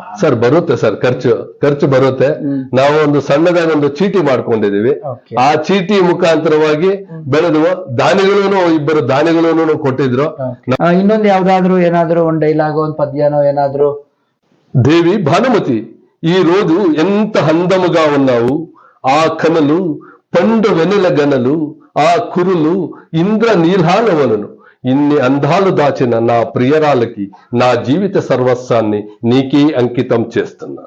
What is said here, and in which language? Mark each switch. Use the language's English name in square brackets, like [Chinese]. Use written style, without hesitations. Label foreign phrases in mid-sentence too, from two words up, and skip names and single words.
[Kannada] ಸರ್? ಬರುತ್ತೆ ಸರ್, ಖರ್ಚು ಬರುತ್ತೆ. ನಾವು ಒಂದು ಸಣ್ಣದಾಗಿ ಒಂದು ಚೀಟಿ ಮಾಡ್ಕೊಂಡಿದೀವಿ. ಆ ಚೀಟಿ ಮುಖಾಂತರವಾಗಿ ಬೆಳೆದು ಇಬ್ಬರು ದಾನಿಗಳೂ ಕೊಟ್ಟಿದ್ರು. ಇನ್ನೊಂದು ಯಾವ್ದಾದ್ರು ಏನಾದ್ರು ಒಂದ್ ಡೈಲಾಗ್, ಒಂದ್ ಪದ್ಯನೋ ಏನಾದ್ರು? [Telugu] ದೇವಿ ಭಾನುಮತಿ ఈ రోజు ఎంత అందముగా ఉన్నావు, ఆ కనులు పండు వెన్నెల గనలు, ఆ కురులు ఇంద్ర నీల్హాలవలను, ఇన్ని అందాలు దాచిన నా ప్రియరాలకి నా జీవిత సర్వస్వాన్ని నీకే అంకితం చేస్తున్నాను.